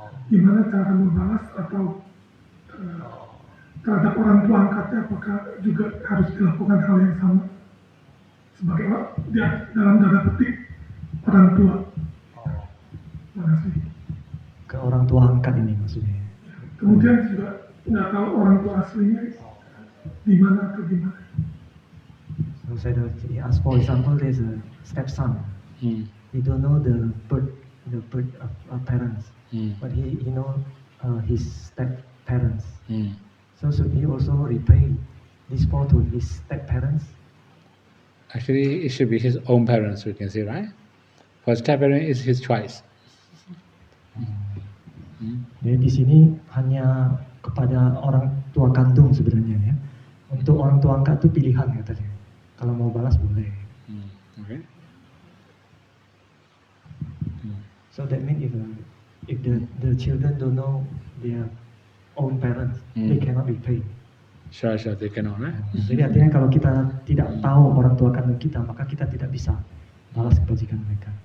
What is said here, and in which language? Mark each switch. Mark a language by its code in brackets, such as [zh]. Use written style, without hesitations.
[id] Gimana cara membalas atau terhadap orang tua angkatnya, apakah juga harus dilakukan hal yang sama sebagai dalam tanda petik orang tua? Terima kasih. Ke orang tua angkat ini maksudnya. Kemudian juga nggak tahu orang tua aslinya di mana atau di mana. [en] So saya as for example, there's a stepson. He don't know the birth of parents, but he know his step parents. So should he also repay this fault to his step parents? Actually, it should be his own parents, we can say, right? For step parent is his choice. [id] Jadi di sini hanya kepada orang tua kandung sebenarnya ya. Untuk orang tua angkat itu pilihan katanya. Kalau mau balas boleh. [en] Okay. So that means if the children don't know their own parents, they cannot repay. Sure, they cannot, right? [id] Jadi artinya kalau kita tidak tahu orang tua kandung kita, maka kita tidak bisa balas kebajikan mereka.